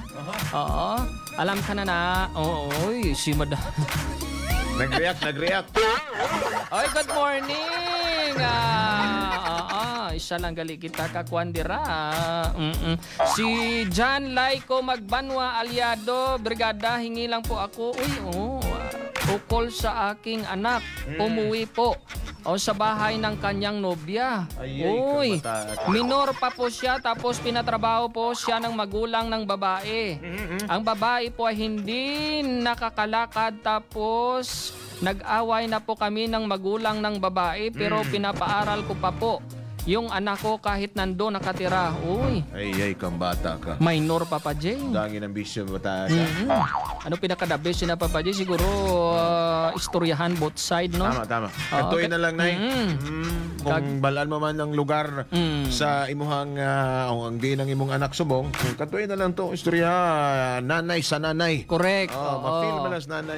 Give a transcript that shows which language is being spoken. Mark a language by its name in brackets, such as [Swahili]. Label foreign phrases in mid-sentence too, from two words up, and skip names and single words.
[Filipino] Oo. Alam ka na na. Oy, si Madam. Nag-react. Oy, good morning. [Hiligaynon] Isa lang gali kita kakwandira. [Filipino] Si John Laico Magbanwa Aliado, Brigada, hingi lang po ako. Ukol sa aking anak. Umuwi po. Sa bahay ng kanyang nobya. Uy, minor pa po siya tapos pinatrabaho po siya ng magulang ng babae. Ang babae po ay hindi nakakalakad tapos nag-away na po kami ng magulang ng babae pero pinapaaral ko pa po yung anak ko kahit nando nakatira. Uy. [Hiligaynon] Ay, kang bata ka. [Filipino] Minor, Papa J. [Hiligaynon] Dangin ang bisyo bata ka. [Filipino] Ano pinaka-the-best na Papa J? [Hiligaynon] Siguro istoryahan [English] both side, [Hiligaynon] no? Tama. Katuin na lang, Nay. Kung balaan mo man ng lugar sa imuhang, ang di ng imong anak subong, katuin na lang to istorya nanay sa nanay. [English] Correct. [Hiligaynon] Ma-feel malas nanay.